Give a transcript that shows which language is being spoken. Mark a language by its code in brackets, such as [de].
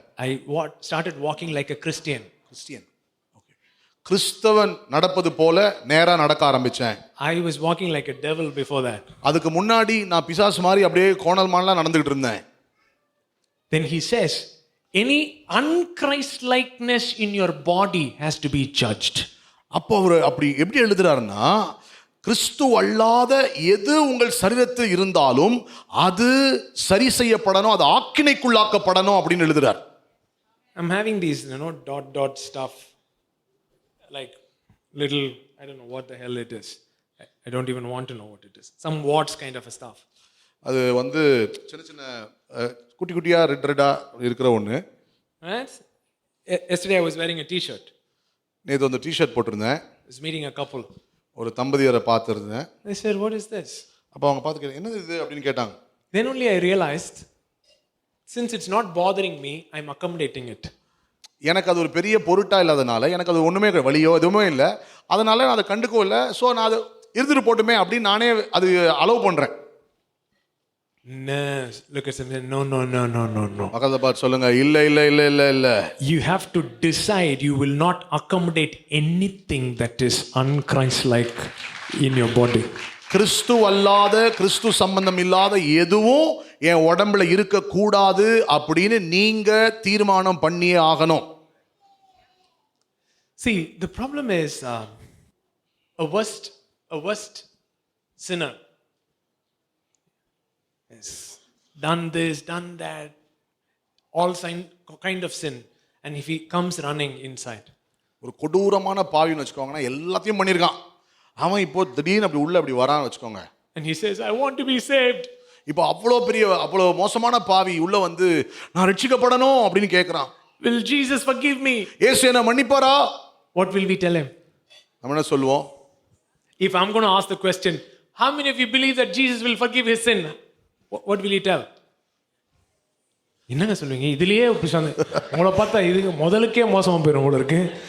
[en] I started walking like a Christian. [ta] கிறிஸ்தவன் நடப்பது போல நேரா நடக்க ஆரம்பிச்சேன். [en] I was walking like a devil before that. [ta] அதுக்கு முன்னாடி நான் பிசாசு மாதிரி அப்படியே கோணல் மானலா நடந்துகிட்டு இருந்தேன். [en] Then he says, any unChristlikeness in your body has to be judged. [ta] அப்போ அவர் அப்படி எப்படி எழுதுறாருன்னா, கிறிஸ்து அல்லாத எது உங்கள் சரீரத்தில் இருந்தாலும் அது சரி செய்யப்படணும், அது ஆக்கினைக்குள்ளாக்கப்படணும் அப்படின்னு எழுதுறார். [en] I'm having these, dot stuff, like little, I don't know what the hell it is. I don't even want to know what it is. Some warts kind of a stuff. [ta] அது வந்து சின்ன சின்ன குட்டி குட்டியா ரெட்டா இருக்கிற ஒன்று. [en] Right? Yesterday I was wearing a t-shirt. [ta] நேற்று வந்து டிஷர்ட் போட்டிருந்தேன். [en] I was meeting a couple. [ta] ஒரு தம்பதியரை பார்த்துருந்தேன். [en] They said, what is this? [ta] அப்போ அவங்க பார்த்து கேட்டாங்க, என்னது இது அப்படின்னு கேட்டாங்க. [en] Then only I realized, since it's not bothering me, I'm accommodating it. [ta] எனக்கு அது ஒரு பெரிய பொருட்டா இல்லாதனால, எனக்கு அது ஒன்றுமே வலியோ எதுவுமே இல்லை, அதனால நான் அதை கண்டுக்கவும் இல்லை. ஸோ நான் அது இருந்துட்டு போட்டுமே அப்படின்னு நானே அது அலோவ் பண்ணுறேன். [en] No, look at something. No. [ta] பக்கத்தை பார்த்து சொல்லுங்க, இல்லை. [en] You have to decide you will not accommodate anything that is un-Christ-like in your body. [ta] கிறிஸ்து அல்லாத, கிறிஸ்து சம்பந்தம் இல்லாத எதுவும் என் உடம்புல இருக்கக்கூடாது அப்படின்னு நீங்க தீர்மானம் பண்ணியே ஆகணும். [en] See, the problem is a worst sinner has done this, done that, all kind of sin, and if he comes running inside, [ta] ஒரு கொடூரமான பாவின்னு வச்சுக்கோங்கன்னா, எல்லாத்தையும் பண்ணியிருக்கான், அவன் இப்போ திடீர்னு அப்படி உள்ள அப்படி வரான்னு வச்சுக்கோங்க, [en] and he says, I want to be saved. [ta] இப்போ அவ்வளோ மோசமான பாவி உள்ள வந்து நான் ரட்சிக்கப்படணும் அப்படின்னு கேட்குறான். [en] Will Jesus forgive me? [ta] இயேசு என்ன மன்னிப்பாரா? [en] What will we tell him? [ta] நம்ம என்ன சொல்லுவோம்? [en] If I'm going to ask the question, how many of you believe that Jesus will forgive his sin? What will he tell? [ta] என்னங்க சொல்லுவீங்க? இதுலயே உங்களை பார்த்தா இது முதலுக்கே மோசமா போயிடும் போல இருக்கு.